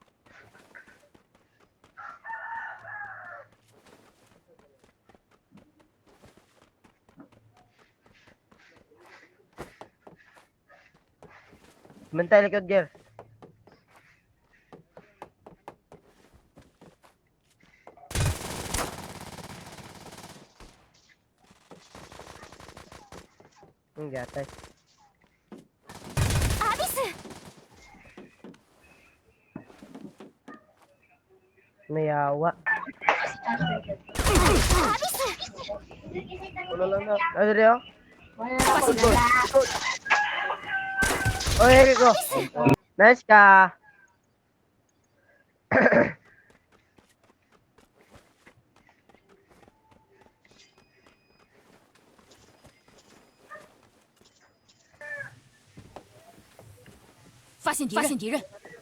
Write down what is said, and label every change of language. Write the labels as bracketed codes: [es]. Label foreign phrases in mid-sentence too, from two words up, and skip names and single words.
[ceb] Bantay likod, Ger. Gatay. [ja] アビス！ [ceb] Nayawa. [ja] アビス！ [ceb] Wala lang na. Ano rin, oh? [zh] 发现敌人！ [ceb] Oh, here ko. Nice ka. [zh] 发现敌人！发现敌人！